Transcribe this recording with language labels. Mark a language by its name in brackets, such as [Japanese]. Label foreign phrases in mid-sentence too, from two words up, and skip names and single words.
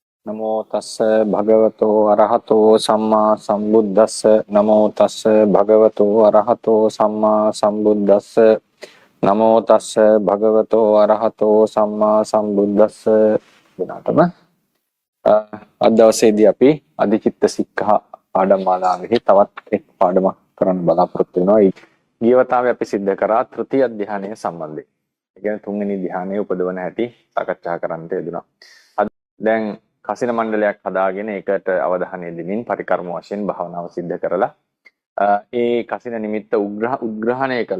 [Pali] නමෝ තස්ස භගවතෝ අරහතෝ සම්මා සම්බුද්දස්ස නමෝ තස්ස භගවතෝ අරහතෝ සම්මා සම්බුද්දස්ස නමෝ තස්ස භගවතෝ අරහතෝ සම්මා සම්බුද්දස්ස [Sinhala] වෙනතම අද දවසේදී අපි අධිචිත්ත සික්ඛා පාඩම් මාලාවේ තවත් එක් පාඩමක් කරන්න බලාපොරොත්තු වෙනවා. ගිය වතාවේ අපි සිද්ධ කරා තෘතිය ධ්‍යානය සම්බන්ධයෙන්. ඒ කියන්නේ තුන්වෙනි ධ්‍යානය උපදවන හැටි සාකච්ඡා කරන්නට යෙදුණා. දැන් කසින මණ්ඩලයක් හදාගෙන ඒකට අවධානය දෙමින් පරිකර්ම වශයෙන් භාවනාව සිද්ධ කරලා ඒ කසින නිමිත්ත උග්‍රහණය කළා.